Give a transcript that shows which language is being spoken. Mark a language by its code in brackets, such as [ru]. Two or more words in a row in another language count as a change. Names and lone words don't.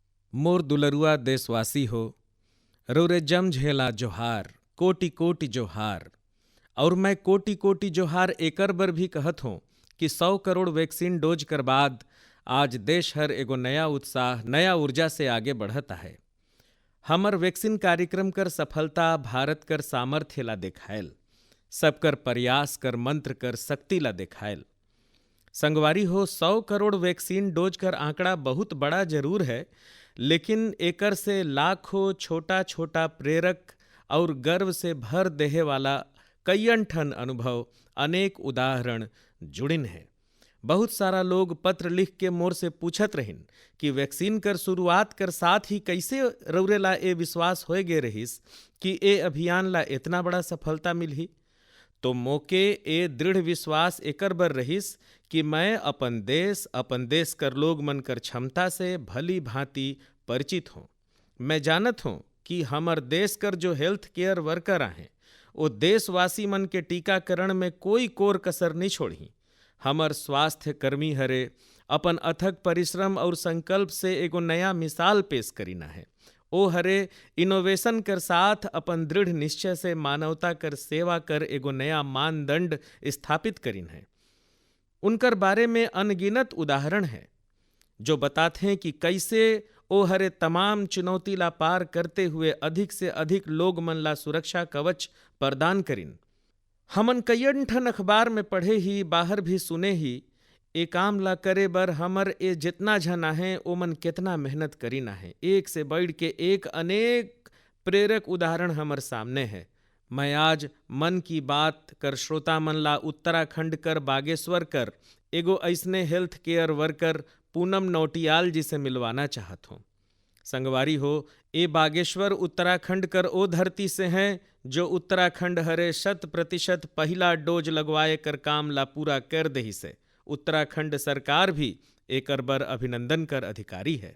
[hne] मोर दुलरुआ देशवासी हो, रउरे जम झेला जोहार, कोटि कोटि जोहार। और मैं कोटि कोटि जोहार एकर बर भी कहत हूँ कि 100 करोड़ [en] vaccine dose [hne] कर बाद आज देश हर एगो नया उत्साह, नया ऊर्जा से आगे बढ़ता है। हमर वैक्सीन कार्यक्रम कर सफलता भारत कर सामर्थ्य ला देखायल, सबकर प्रयास कर मंत्र कर शक्ति ला देखायल। संगवारी हो, 100 करोड़ [en] vaccine dose [hne] कर आंकड़ा बहुत बड़ा जरूर है, लेकिन एकर से लाखों छोटा छोटा प्रेरक और गर्व से भर देहे वाला कईयन ठन अनुभव, अनेक उदाहरण जुड़िन है। बहुत सारा लोग पत्र लिख के मोर से पूछत रहिन कि वैक्सीन कर शुरुआत कर साथ ही कैसे रउरे ला ए विश्वास होए गे रहिस कि ए अभियान ला इतना बड़ा सफलता मिलही। तो मोके ए दृढ़ विश्वास एकर बर रहिस कि मैं अपन देश कर लोग मन कर क्षमता से भली भांति परिचित हूँ। मैं जानत हूँ कि हमर देश कर जो [en] health care worker [hne] हैं वो देशवासी मन के टीकाकरण में कोई कोर कसर नहीं छोड़ी। हमर स्वास्थ्य कर्मी हरे अपन अथक परिश्रम और संकल्प से एगो नया मिसाल पेश करीना है। ओ हरे इनोवेशन कर साथ अपन दृढ़ निश्चय से मानवता कर सेवा कर एगो नया मानदंड स्थापित करीन है। उनकर बारे में अनगिनत उदाहरण है जो बताते हैं कि कैसे ओ हरे तमाम चुनौती ला पार करते हुए अधिक से अधिक लोग मन ला सुरक्षा कवच प्रदान करीन। हमन कईयन ठन अखबार में पढ़े ही, बाहर भी सुने ही, ए काम ला करे बर हमर ए जितना झन आहे ओमन कितना मेहनत करीना है। एक से बढ़ के एक अनेक प्रेरक उदाहरण हमर सामने है। मैं आज मन की बात कर श्रोता मन ला उत्तराखंड कर बागेश्वर कर एगो ऐसने [en] health care worker [hne] पूनम नौटियाल जी से मिलवाना चाहत हूँ। संगवारी हो, ए बागेश्वर उत्तराखंड कर ओ धरती से हैं जो उत्तराखंड हरे 100% पहला डोज लगवाए कर काम ला पूरा कर दही से उत्तराखंड सरकार भी एकर बर अभिनंदन कर अधिकारी है।